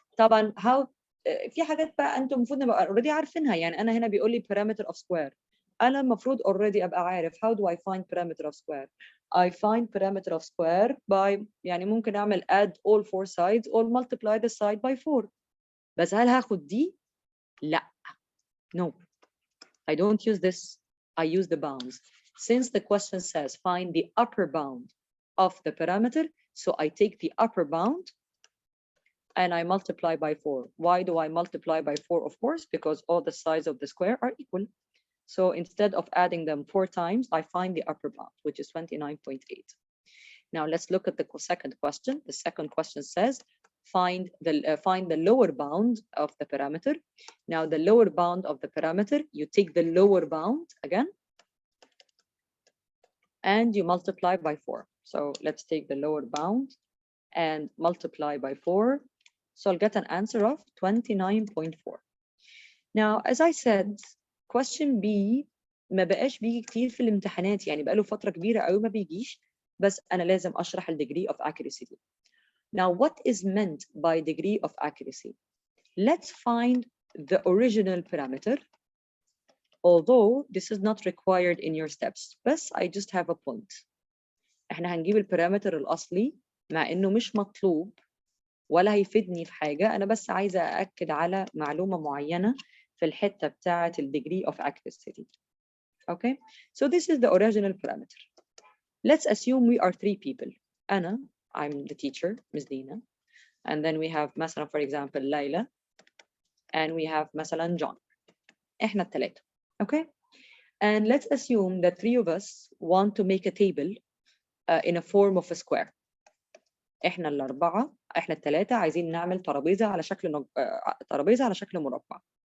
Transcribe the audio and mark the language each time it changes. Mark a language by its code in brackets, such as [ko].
[ar] طبعا how في حاجات بقى انتم المفروض نبقى already عارفينها، يعني انا هنا بيقول لي parameter of square، انا المفروض already ابقى عارف [en] how do I find parameter of square. I find parameter of square by [ar] يعني ممكن اعمل [en] add all 4 sides or multiply the side by 4. [ar] بس هل هاخد دي؟ لا. [en] No. I don't use this. I use the bounds. Since the question says find the upper bound of the parameter, so I take the upper bound and I multiply by 4. Why do I multiply by 4? Of course, because all the sides of the square are equal. So instead of adding them 4 times, I find the upper bound, which is 29.8. Now let's look at the second question. The second question says, find the lower bound of the parameter. Now the lower bound of the parameter, you take the lower bound again, and you multiply by 4. So let's take the lower bound and multiply by 4. So I'll get an answer of 29.4. Now, as I said, question B [ar] ما بقاش بيجي كتير في الامتحانات، يعني بقاله فترة كبيرة قوي ما بيجيش، بس أنا لازم أشرح ال degree of accuracy. [en] Now, what is meant by degree of accuracy? Let's find the original parameter, although this is not required in your steps, بس I just have a point. [ar] احنا هنجيب البارامتر الأصلي مع إنه مش مطلوب ولا هيفيدني في حاجة، أنا بس عايزة أأكد على معلومة معينة في الحتة بتاعة ال degree of accuracy. [en] Okay, so this is the original parameter. Let's assume we are 3 people. I'm the teacher, Ms. Dina, and then we have مثلا for example Layla, and we have مثلا John. [ar] إحنا الثلاثة. [en] Okay, and let's assume that 3 of us want to make a table in a form of a square. [ar] إحنا الأربعة، إحنا الثلاثة عايزين نعمل ترابيزة على شكل ترابيزة على شكل مربع.